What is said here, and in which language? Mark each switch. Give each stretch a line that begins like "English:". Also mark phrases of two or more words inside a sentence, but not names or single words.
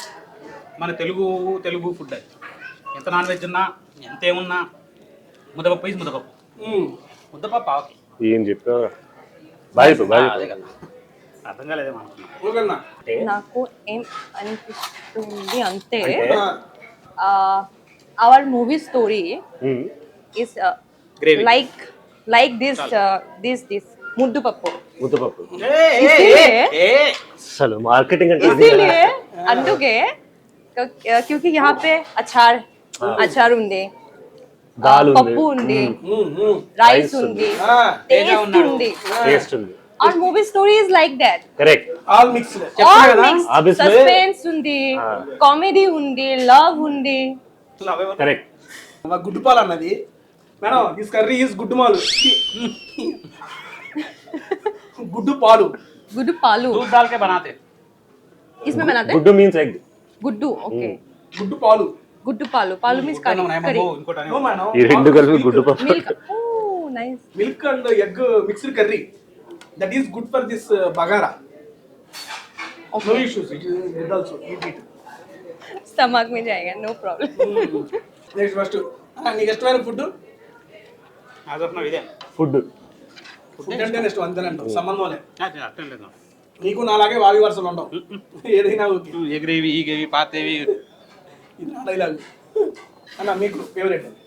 Telugu: మన తెలుగు ఫుడ్ అది. ఎంత
English: non veg
Telugu: ఉన్నా ఎంత ఏమున్నా ముద్దపప్పు ఈజ్ ముద్దపప్పు. ముద్దపప్పు ఆవకి ఏం చెప్పా బాయ్ బాయ్. అదే కదా అర్థం కాలేదేమో అనుకున్నా. ఓకేనా? నాకు ఏం అనిపిస్తుంది అంటే అంటే?
English: our movie story is Gravy. like this ముద్దపప్పు.
Telugu: ముద్దపప్పు
Hindi: इसीलिए
Telugu: అసలు మార్కెటింగ్ అంటే ఇది కదా.
Hindi: इसीलिए అందుకే क्योंकि यहाँ पे अचार ఉంది,
Telugu: దాల్ ఉంది, పప్పు ఉంది, రైస్ ఉంది, టేస్ట్ ఉంది. టేస్ట్ ఉంది.
English: और movie story is like that.
Telugu: కరెక్ట్.
English: all mixed.
Hindi: और मिक्स अब इसमें-
Telugu: सस्पेंस ఉంది, కామెడీ ఉంది, లవ్ ఉంది. కరెక్ట్. గుడ్డు పాలు అన్నది మేడం.
English: this curry is
Telugu: గుడ్డు మాలు. గుడ్డు పాలు. గుడ్డు పాలు
Hindi: दूध डाल के बनाते. इसमें बनाते हैं
Telugu: గుడ్డు
English: means egg.
Hindi: गुड्डू. ओके.
Telugu: గుడ్డు పాలు. గుడ్డు పాలు. పాలు
English: means curry. curry.
Telugu: ఇంకోటి
English: no madam.
Telugu: ఈ రెండు కలిపి గుడ్డు పప్పు.
English: milk. oh nice. milk and egg mixed curry. that is good for this bagara.
Telugu: నో
Hindi: ओके.
English: issues. it is good also. eat it.
Hindi: स्टमक में जाएगा,
English: no problem. next first
Telugu: నీకు ఇష్టమైన ఫుడ్? ఇదే ఫుడ్. ఫుడ్ అంటే ఇష్టం అంతేనంటావు, సంబంధం లేదు. అర్థం లేదు. నీకు నాలాగే వావి వరుసలు ఉండవు. ఏదైనా ఓకే. ఏ గ్రేవీ ఈ గ్రేవీ పాతేవి. ఇది నా డైలాగ్ అన్న. మీకు ఫేవరెట్?